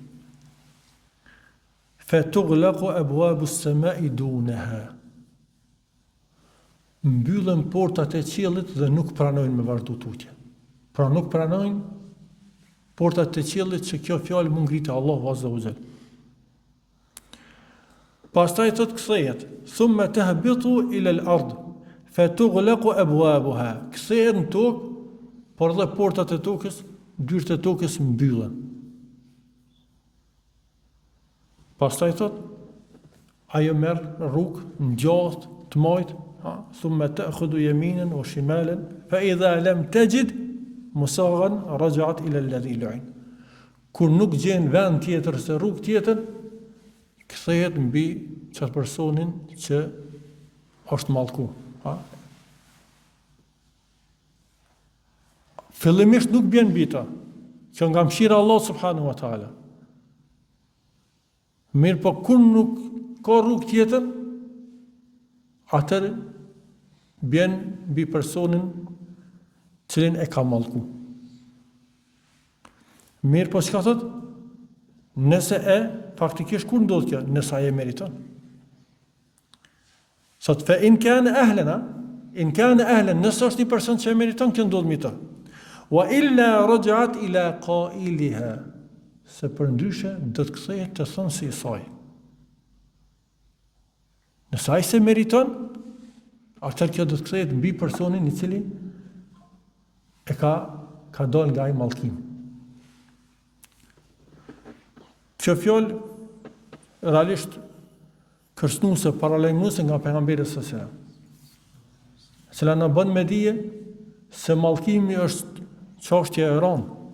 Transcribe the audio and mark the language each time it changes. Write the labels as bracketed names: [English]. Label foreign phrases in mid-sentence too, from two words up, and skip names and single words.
[Arabic] فتغلق أبواب السماء دونها. [Albanian] Mbyllen portat e qiellit dhe nuk pranojnë me vazhdu tutje. Pra nuk pranojnë portat e qiellit që kjo fjalë mund ngritë Allahu [Arabic] عز وجل. [Albanian] Pastaj thot kthehet, [Arabic] ثم تهبط إلى الأرض فتغلق أبوابها. [Albanian] Kthehet në tokë, por dhe portat e tokës, dyert e tokës mbyllen. Pastaj thot, ajo merr rrugë ngjashtë, të majtë, [Arabic] ثم تأخذ يمينا وشمالا فإذا لم تجد مساغا رجعت إلى الذي لعن. [Albanian] Kur nuk gjen vend tjetër se rrugë tjetër, kthehet mbi çat personin që është mallku. Fillimisht nuk bjen mbi ta, që nga mëshira Allah [Arabic] سبحانه وتعالى. [Albanian] Mirë, po kur nuk ka rrugë tjetër, atër bjen mbi personin cilin e ka mallku. Mirë, po çka thot? Nëse faktikisht kur ndodh kjo? Nëse ai e meriton. Sot [Arabic] فإن كان أهلا, [Albanian] nëse është një person që e meriton, kjo ndodh me të. [Arabic] وإلا رجعت إلى قائلها, [Albanian] se përndryshe do të kthehet të thonë si i saj. Nëse ai se meriton, atëherë kjo do të kthehet mbi personin i cili e ka dalë nga ai mallkim. Kjo fjalë realisht kërcënuese, paralajmëruese nga pejgamberi [Arabic] صلى الله عليه وسلم, [Albanian] e cila na bën me dije se mallkimi është çështje e rëndë.